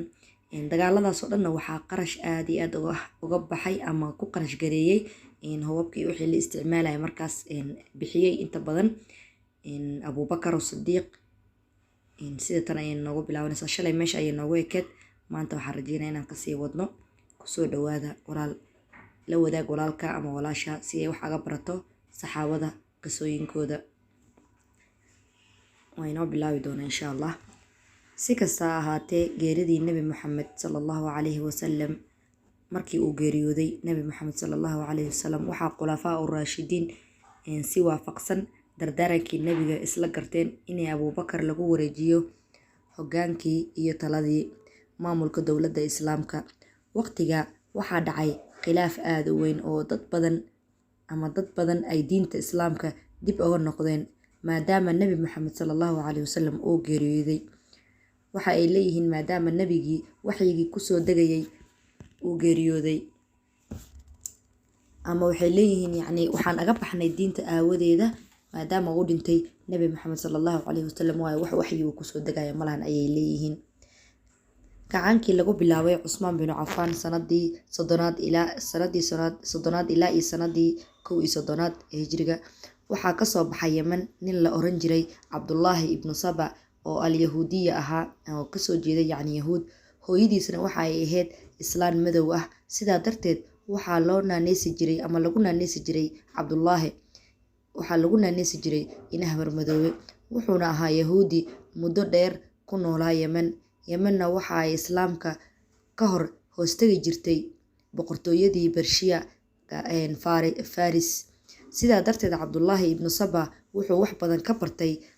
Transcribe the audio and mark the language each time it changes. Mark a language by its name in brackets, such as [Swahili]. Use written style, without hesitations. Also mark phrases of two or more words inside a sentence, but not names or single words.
[Somali] dagaaladaas oo dhan waxaa qarash aad iyo aad uga baxay ama ku qarash gareeyay hubabkii wixii la isticmaalay markaas bixiyay inta badan Abu Bakar as-Siddiq sida tan ay noogu bilaabanaysaa shalay meesha ay noogu ekeed maanta waxaan rajeynayaa inaan kasii wadno kusoo dhawaada walaal la wadaag walaalka ama walaasha si ay wax aga barato saxaabada qisooyinkooda waa inoo bilaabi doona [Arabic] إن شاء الله [Somali] si kasta ahaatee geeridii Nabi Muhammad [Arabic] صلى الله عليه وسلم [Somali] markii uu geeriyooday Nabi Muhammad [Arabic] صلى الله عليه وسلم [Somali] waxaa [Arabic] الخلفاء الراشدين [Somali] si waafaqsan dardaarankii nabiga isla garteen in Abu Bakar lagu wareejiyo hogaankii iyo taladii maamulka dawladda Islaamka waqtiga waxaa dhacay khilaaf aad u weyn oo dad badan ay diinta Islaamka dib uga noqdeen maadaama Nabi Muhammad [Arabic] صلى الله عليه وسلم [Somali] uu geeriyooday waxa ay leeyihiin maadaama nabigii waxyigii ku soo dagayay uu geeriyooday ama waxay leeyihiin yani waxaan aga baxnay diinta aawadeeda maadaama uu dhintay Nabi Muhammad [Arabic] صلى الله عليه وسلم [Somali] wax waxyigu ku soo dagaya malahan ayay leeyihiin kacaankii lagu bilaabay Cusmaan bin Affan sanadii 30 ilaa sanadii 31 hijriga waxaa ka soo baxay Yemen nin la oran jiray Abdullah ibn Saba oo al-Yahuudiya ahaa oo ka soo jeeday yani Yahuud hooyadiisna waxa ay ahayd Islaan madow ah sidaa darteed waxaa loo naaneysi jiray ama lagu naaneysi jiray Abdullah waxaa lagu naaneysi jiray inahbar madoobe wuxuuna ahaa Yahuudi muddo dheer ku noolaa Yemenna waxa ay Islaamka ka hor hoostagi jirtay boqortooyadii Bershiya Faris sidaa darteed Abdullah ibn Saba wuxuu wax badan ka bartay